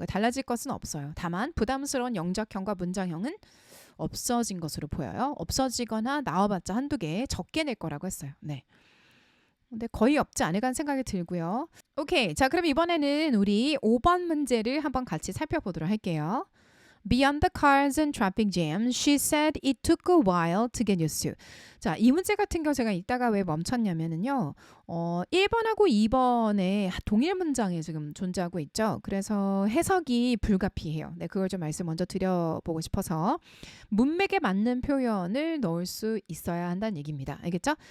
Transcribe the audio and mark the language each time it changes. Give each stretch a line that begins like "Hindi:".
Korean: 그러니까 달라질 것은 없어요. 다만 부담스러운 영작형과 문장형은 없어진 것으로 보여요. 없어지거나 나와봤자 한두 개 적게 낼 거라고 했어요. 네. 근데 거의 없지 않을까 생각이 들고요. 오케이, 자, 그럼 이번에는 우리 5번 문제를 한번 같이 살펴보도록 할게요.
English: Beyond the cars and traffic jam, she said it took a while to get used to.
Korean: 자, 이 문제 같은 경우 제가 이따가 왜 멈췄냐면은요. 1번하고 2번에 동일 문장이 지금 존재하고 있죠. 그래서 해석이 불가피해요. 네, 그걸 좀 말씀 먼저 드려보고 싶어서 문맥에 맞는 표현을 넣을 수 있어야 한다는 얘기입니다. 알겠죠?